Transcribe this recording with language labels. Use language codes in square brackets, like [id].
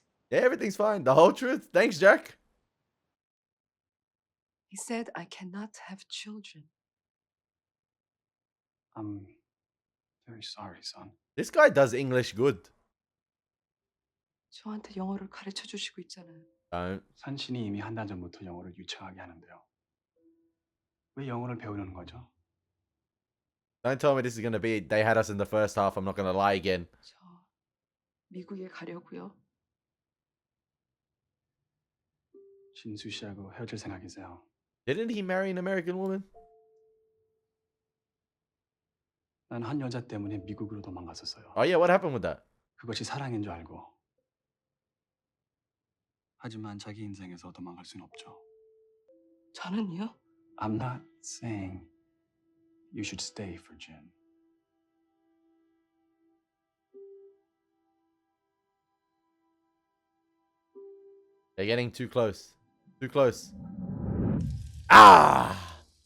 [en] Yeah, everything's fine. The whole truth. Thanks, Jack. He said I cannot have children. I'm very sorry, son. This guy does English good. [ko] 저한테 영어를 가르쳐 주시고 있잖아요. [en] Don't. [ko] 산신이 이미 한 달 전부터 영어를 유창하게 하는데요. 왜 영어를 배우려는 거죠? [en] Don't tell me this is gonna be. They had us in the first half. I'm not gonna lie again. [ko] 저 미국에 가려고요. 진수 씨하고 헤어질 생각이세요? [en] Didn't he marry an American woman? [ko] 난 한 여자 때문에 미국으로 도망갔었어요. [en] Oh yeah, what happened with that? [ko] 그것이 사랑인 줄 알고. 하지만 자기 인생에서 도망갈 수는 없죠. 저는요? [en] I'm not saying you should stay for Jin. They're getting too close. Too close. Ah!